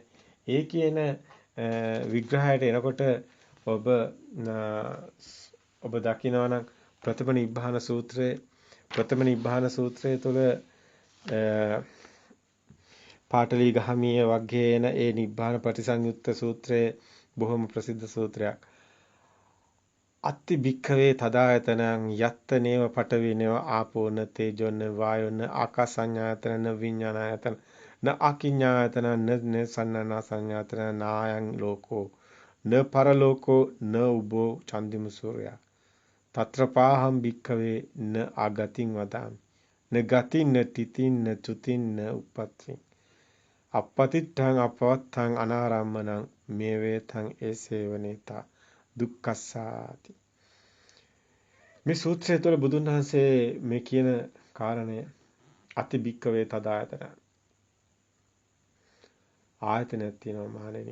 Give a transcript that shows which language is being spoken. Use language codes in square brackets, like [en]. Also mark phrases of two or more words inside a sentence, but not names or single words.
[si] ඒ කියන විග්‍රහයට එනකොට ඔබ දකිනවා නම් ප්‍රථම නිබ්බාන සූත්‍රයේ තුල පාටලී ගහමිය වගේන ඒ නිබ්බාන පටිසංයුත්ත සූත්‍රයේ බොහොම ප්‍රසිද්ධ සූත්‍රයක්. [pi] අත්ති භික්ඛවේ තදායතනං යත්ත නේව පඨවිනේව ආපෝන තේජොන වායොන ආකාසඤ්ඤායතන න විඤ්ඤාණායතන න අකිඤ්ඤායතන න සන්නනා සංඤාතන නායං ලෝකෝ න පරලෝකෝ න උබෝ චන්දිම සූර්යා තත්‍රපාහම් භික්ඛවේ න ආගතින් වදාමි න ගතින් න තිතින් න චුතින් න උප්පත්ති අපපතිත්තං අපවත්තං අනාරම්මනං මේ වේතං ඒසේවනේතා දුක්ඛස්සාති. [si] මේ සූත්‍රය තුළ බුදුන් වහන්සේ මේ කියන කාරණය [pi] අති භික්ඛවේ තදායතන [si] ආයතනයක් තියෙනවා මහණෙනි.